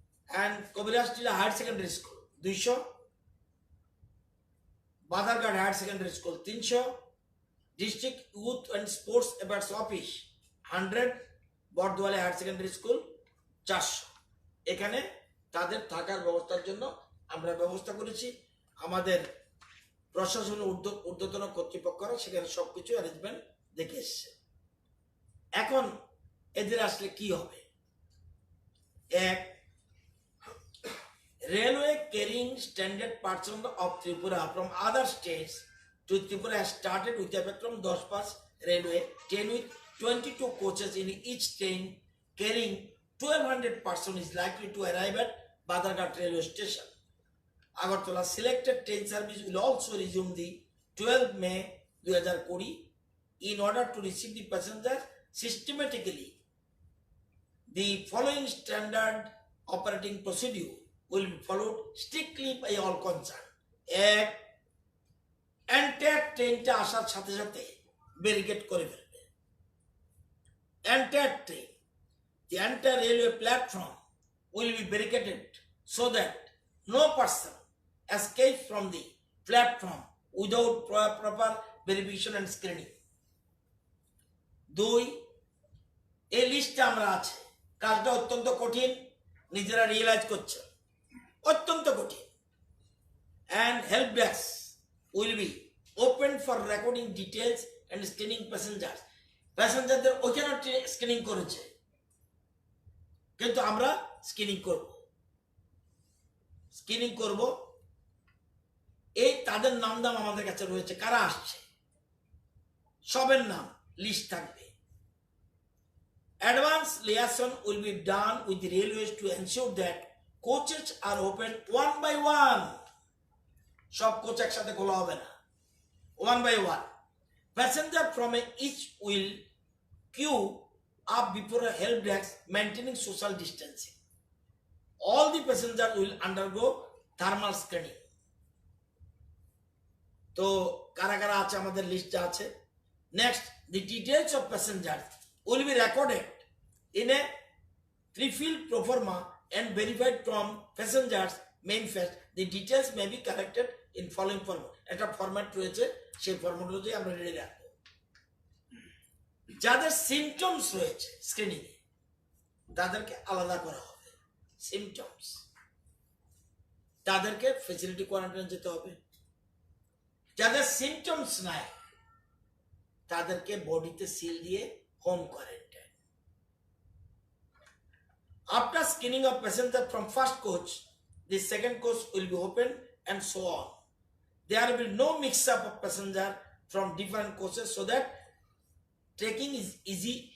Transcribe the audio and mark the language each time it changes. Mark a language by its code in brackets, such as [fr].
[bn] And কবিরাজ টিলা higher secondary school 200, Badharghat higher secondary school 300, district youth and sports affairs office 100, Bordowali higher secondary school 400। এখানে তাদের থাকার ব্যবস্থার জন্য আমরা ব্যবস্থা করেছি। আমাদের প্রশাসনের ঊর্ধ্বতন কর্তৃপক্ষরা সেখানে সবকিছু অ্যারেঞ্জমেন্ট দেখে এসছে। এখন এদের আসলে কি হবে? [en] এক, railway carrying standard person of Tripura from other states to Tripura has started with effect from 10 railway train with 22 coaches in each train carrying 1200 persons is likely to arrive at Badarghat railway station. Agartala selected train service will also resume the 12 May 2020 in order to receive the passengers systematically. The following standard operating procedure will be followed strictly by all concerned. [bn] এক, entire ট্রেনটা আসার সাথে সাথে barricade করে ফেলবে। [en] Entire train, the entire railway platform will be barricaded so that no person escapes from the platform without proper verification and screening. [bn] 2, এই লিস্টে আমরা আছে, কাজটা অত্যন্ত কঠিন, নিজেরা রিয়েলাইজ করছে, অত্যন্ত কঠিন। [en] And help desk will be open for recording details and screening passengers. [bn] প্যাসেঞ্জারদের ওখানে স্ক্রিনিং করেছে, কিন্তু আমরা স্ক্রিনিং করব। এই তাদের নাম আমাদের কাছে রয়েছে, কারা আসছে সবের নাম লিস্ট থাকবে। [en] Advance liaison will be done with the railways to ensure that coaches are open 1 by 1। [bn] সব কোচ একসাথে খোলা হবে না, [en] 1 by 1. Passenger from each will queue up before a help desk maintaining social distancing. All the passengers will undergo thermal screening. [bn] তো কারা কারা আছে আমাদের লিস্টে আছে। Next, [en] the details of passengers will be recorded in a 3-field pro forma and verified from passengers manifest. The details may be corrected in following format. [bn] একটা format রয়েছে, সেই ফরম্যাট অনুযায়ী আমরা রেডি রাখবো। যাদের সিমটমস রয়েছে স্ক্রিনিং এ তাদেরকে আলাদা করা হবে। সিমটমস, তাদেরকে ফ্যাসিলিটি কোয়ারেন্টাইন যেতে হবে। যাদের সিমটমস নাই তাদেরকে বডিতে সিল দিয়ে home quarantine. [en] After screening of passenger from first coach, the second coach will be open and so on. There will be no mix-up of passenger from different coaches so that tracking is easy.